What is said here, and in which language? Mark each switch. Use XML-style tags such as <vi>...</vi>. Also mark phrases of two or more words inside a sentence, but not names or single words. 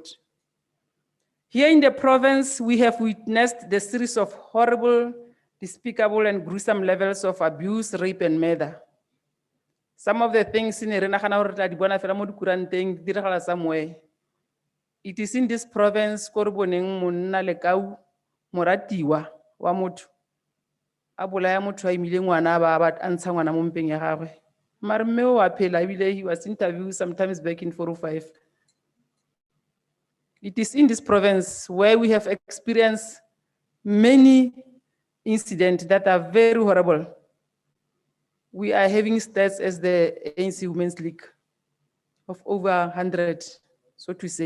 <en>Here in the province, we have witnessed the series of horrible, despicable, and gruesome levels of abuse, rape, and murder. Some of the things in somewhere. It is in this province,</en> <tn>moratiwa wa motho a bolaya motho a imile ngwana ba antsha ngwana mo mpeng ya gagwe. Mara mme o a phela ebile</tn> <en>he was interviewed sometimes back in 405. It is in this province where we have experienced many incidents that are very horrible. We are having stats as the ANC Women's League of over 100, so to say.</en>